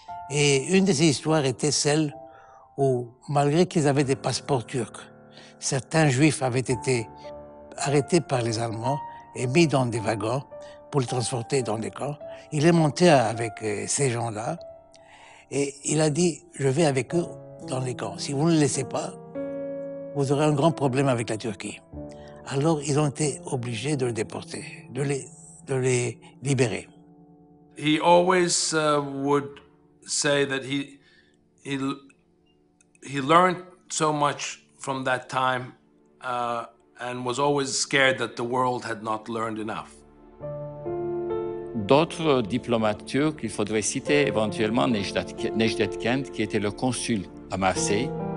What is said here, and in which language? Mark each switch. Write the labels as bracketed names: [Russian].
[French] Et une de ces histoires était celle où, malgré qu'ils avaient des passeports turcs, certains Juifs avaient été arrêtés par les Allemands et mis dans des wagons pour les transporter dans des camps. Il est monté avec ces gens-là et il a dit « Je vais avec eux dans les camps. Si vous ne les laissez pas, vous aurez un grand problème avec la Turquie. » Alors ils ont été obligés de les déporter, de les libérer. [English] He always would say that he learned so much from that time and was always scared that the world had not learned enough. [French] D'autres diplomates turcs, il faudrait citer éventuellement Necdet Kent, qui était le consul à Marseille.